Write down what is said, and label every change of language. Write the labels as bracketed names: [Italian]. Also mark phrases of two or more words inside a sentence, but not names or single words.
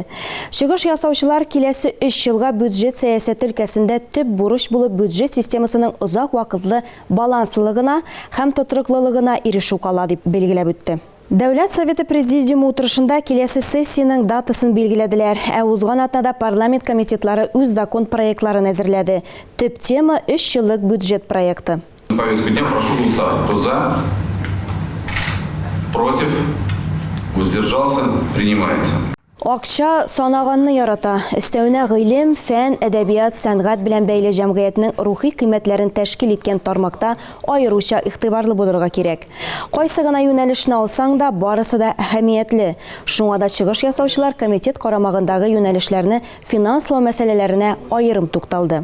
[Tatar] Чыгыш ясаучылар киләсе 3 елга бюджет сәясәте өлкәсендә төп бурыч булып бюджет системасының озак вакытлы баланслылыгына һәм тотрыклылыгына ирешү кала дип белгиләп үтте. Дәүләт Советы президиумы утырышында киләсе сессияның датасын билгеләделәр, ә узган атнада парламент комитетлары үз закон проектларын әзерләде. Төп тема 3 еллык бюджет проекты. [Russian] Повестку дня прошу голосовать. Кто за? Против? Воздержался? Принимается. [Tatar] Акча санаганны ярата. Өстәвенә гыйлем, фән, әдәбият, сәнгать белән бәйле җәмгыятьнең рухи кыйммәтләрен тәшкил иткән тармакта аеруча игътибарлы булырга кирәк. Кайсы гына юнәлешне алсаң да, барысы да әһәмиятле. Шуңа да чыгыш ясаучылар комитет карамагындагы юнәлешләрне финанслау мәсьәләләренә аерым тукталды.